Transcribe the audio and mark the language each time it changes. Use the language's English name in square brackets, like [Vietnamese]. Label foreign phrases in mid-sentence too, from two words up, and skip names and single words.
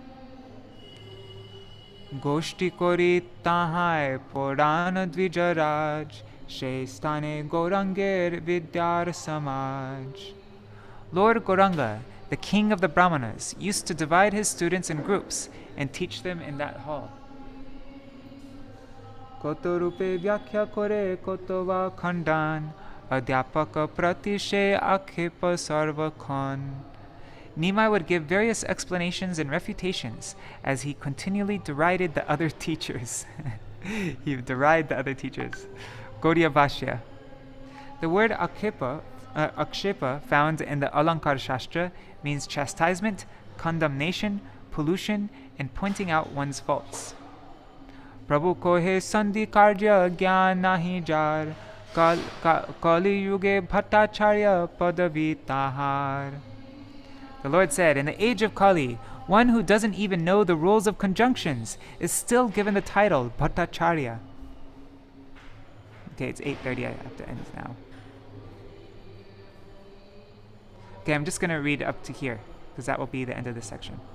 [Bangla] গোষ্ঠী করি তাহাই পুরানা দ্বিজরাজ, সেস্থানে গৌরাঙ্গের বিদ্যার সমাজ. [English] Lord Gauranga, the king of the Brahmanas, used to divide his students in groups and teach them in that hall. [Bangla] কত রূপে ব্যাখ্যা করে কত বা খণ্ডন, অধ্যাপক প্রতিসে আক্ষেপ সর্ব ক্ষণ. [English] Nimāi would give various explanations and refutations as he continually derided the other teachers. He derided the other teachers. Gaudiya Bhashya. The word akshepa found in the Alankar Shastra means chastisement, condemnation, pollution, and pointing out one's faults. [Bangla] প্রভু কহে সন্ধি কার্য জ্ঞান নাহি যার, কলি যুগে ভট্টাচার্য পদবী তাহার. [English] The Lord said, in the age of Kali, one who doesn't even know the rules of conjunctions is still given the title Bhattacharya. Okay, it's 8:30, I have to end now. Okay, I'm just going to read up to here, because that will be the end of this section.